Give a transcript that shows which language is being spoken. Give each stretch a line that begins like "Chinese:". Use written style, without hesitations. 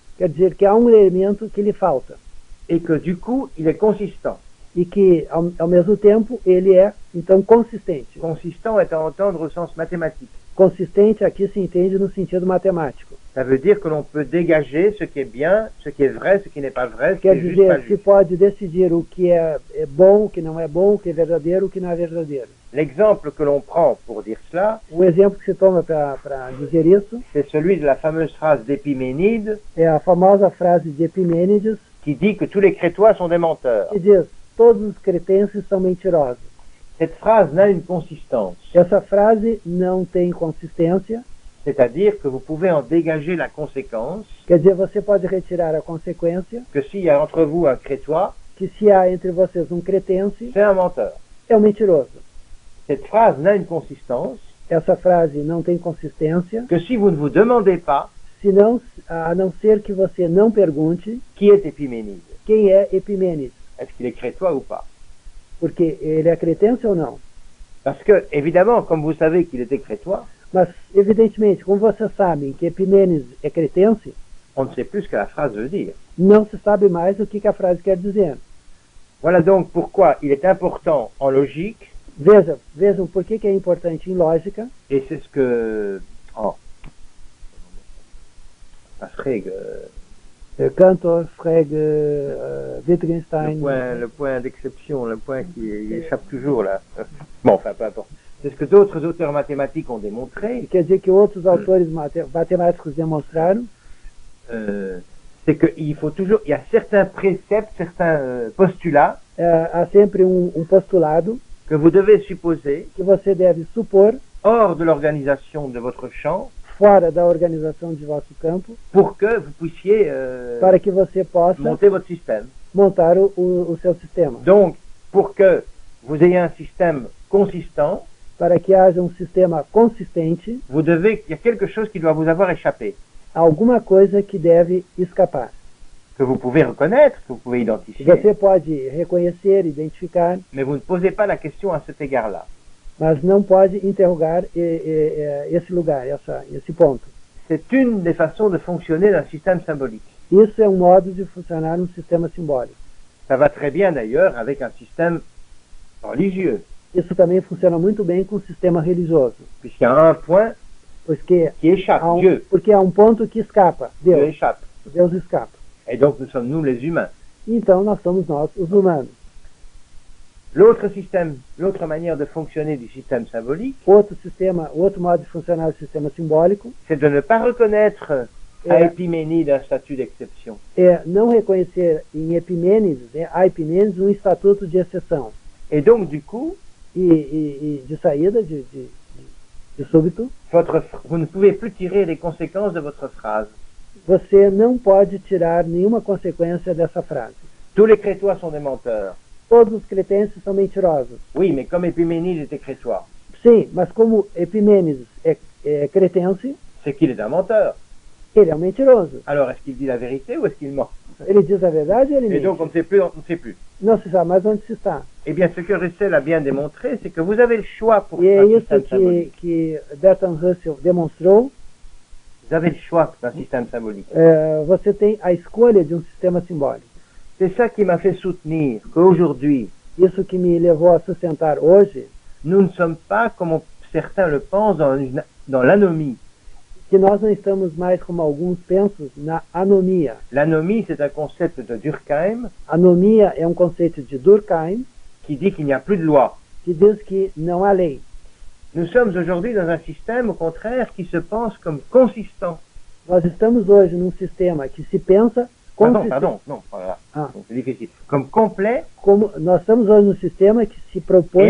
Portuguese: quer dizer que há um elemento que lhe falta.
French: et que du coup, il est consistant.
Portuguese: E que, ao mesmo tempo, ele é, então, consistente.
French: Consistant est à entendre au sens mathématique.
Portuguese: Consistente aqui se entende no sentido matemático.
French: Ça veut dire que l'on peut dégager ce qui est bien, ce qui est vrai, ce qui n'est pas vrai, ce qui
Portuguese: Quer
French: est juste, pas
Portuguese: dizer, se
French: juste.
Portuguese: pode decidir o que é bom, o que não é bom, o que é verdadeiro, o que não é verdadeiro.
French: L'exemple que l'on prend pour dire cela,
Portuguese: O exemplo que se toma para dizer isso
French: c'est celui de la fameuse phrase d'Épiménide
Portuguese: é a famosa frase de Epimênides,
French: qui dit que tous les Crétois sont des menteurs.
Portuguese: que diz: todos os cretenses são mentirosos.
French: Cette phrase n'a une consistance,
Portuguese: Essa frase não tem consistência,
French: c'est-à-dire que vous pouvez en dégager la conséquence
Portuguese: quer dizer, você pode retirar a consequência
French: que s'il y a entre vous un Crétois,
Portuguese: que se há entre vocês um cretense,
French: c'est un menteur.
Portuguese: é um mentiroso.
French: Cette phrase n'a une consistance
Portuguese: Essa frase não tem consistência,
French: que si vous ne vous demandez pas
Portuguese: senão, a não ser que você não pergunte
French: qui est Épiménide.
Portuguese: quem é Epimênides,
French: Est-ce qu'il est Crétois ou pas?
Portuguese: porque ele é cretense ou não.
French: Parce que, évidemment, comme vous savez qu'il était Crétois,
Portuguese: Mas, evidentemente, como vocês sabem que Epimênides é cretense,
French: on ne sait plus ce que la phrase veut dire.
Portuguese: não se sabe mais o que a frase quer dizer.
French: Voilà donc pourquoi il est important en logique,
Portuguese: Vejam por que é importante em lógica,
French: et c'est ce que... Oh. La Frege, Cantor, Frege, Wittgenstein, le point d'exception, le point qui échappe toujours là. Bon, enfin, peu importe. C'est ce que d'autres auteurs mathématiques ont démontré,
Portuguese: quer dizer que outros autores matemáticos demonstraram,
French: c'est qu'il faut toujours... Il y a certains préceptes, certains postulats
Portuguese: há sempre postulado
French: que vous devez supposer
Portuguese: que você deve supor
French: hors de l'organisation de votre champ
Portuguese: fora da organização de vosso campo,
French: pour que vous puissiez
Portuguese: para que você possa
French: monter votre système.
Portuguese: montar o seu sistema.
French: Donc, pour que vous ayez un système consistant,
Portuguese: Para que haja um sistema consistente,
French: vous devez, il y a quelque chose qui doit vous avoir échappé,
Portuguese: alguma coisa que deve escapar.
French: que vous pouvez reconnaître, que vous pouvez identifier,
Portuguese: Você pode reconhecer, identificar,
French: mais vous ne posez pas la question à cet égard-là.
Portuguese: mas não pode interrogar esse lugar, esse ponto.
French: C'est une des façons de fonctionner d'un système symbolique.
Portuguese: Isso é um modo de funcionar um sistema simbólico.
French: Ça va très bien d'ailleurs avec un système religieux,
Portuguese: Isso também funciona muito bem com o sistema religioso,
French: puisqu'il y a un point
Portuguese: porque
French: qui échappe, Dieu.
Portuguese: porque há um ponto que escapa,
French: Dieu
Portuguese: Deus.
French: échappe.
Portuguese: Deus escapa.
French: Et donc nous sommes nous les humains.
Portuguese: Então nós somos nós, os humanos.
French: L'autre système, l'autre manière de fonctionner du système symbolique,
Portuguese: Outro modo de funcionar do sistema simbólico
French: c'est de ne pas reconnaître à
Portuguese: É.
French: Épiménide un statut d'exception.
Portuguese: é não reconhecer em Epimênides, a Epimênides, um estatuto de exceção.
French: Et donc du coup,
Portuguese: E de saída, de súbito,
French: vous ne pouvez plus tirer les conséquences de votre phrase.
Portuguese: você não pode tirar nenhuma consequência dessa frase.
French: Tous les Crétois sont des menteurs.
Portuguese: Todos os cretenses são mentirosos.
French: Oui, mais comme Épiménide était Crétois,
Portuguese: Sim, mas como Epimênides é cretense,
French: c'est qu'il est un menteur.
Portuguese: ele é um mentiroso.
French: Alors est-ce qu'il dit la vérité ou est-ce qu'il ment?
Portuguese: Ele diz a verdade ou ele
French: Et
Portuguese: mente?
French: donc on ne sait plus, on ne sait plus.
Portuguese: Não se sabe mais onde se está.
French: Eh bien, ce que Russell a bien démontré, c'est que vous avez le choix pour
Portuguese: E é
French: un
Portuguese: isso
French: système symbolique.
Portuguese: que Bertrand Russell demonstrou.
French: Vous avez le choix d'un système symbolique.
Portuguese: Você tem a escolha de um sistema simbólico.
French: C'est ça qui m'a fait soutenir qu'aujourd'hui,
Portuguese: Isso que me levou a sustentar hoje
French: nous ne sommes pas, comme certains le pensent, dans l'anomie.
Portuguese: que nós não estamos mais, como alguns pensam, na anomia.
French: L'anomie, c'est un concept de Durkheim
Portuguese: Anomia é um conceito de Durkheim
French: qui dit qu'il n'y a plus de loi.
Portuguese: que diz que não há lei.
French: Nous sommes aujourd'hui dans un système, au contraire, qui se pense comme consistant.
Portuguese: Nós estamos hoje num sistema que se pensa
French: Pardon, non, voilà. Ah. Donc, c'est difficile. Comme complet
Portuguese: como nós estamos hoje num sistema que se propõe,